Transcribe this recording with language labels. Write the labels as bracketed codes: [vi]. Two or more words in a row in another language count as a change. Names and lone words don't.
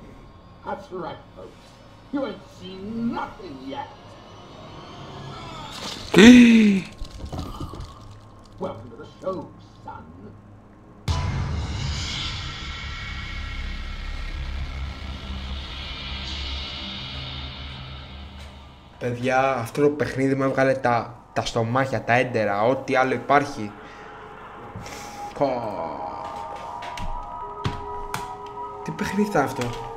[en] That's right, folks. You ain't seen nothing yet. Welcome to the show, son. [el] Παιδιά, αυτό το παιχνίδι μου έβγαλε τα στομάχια, τα έντερα, ό,τι άλλο υπάρχει. Τι παιχνίδι ήταν αυτό.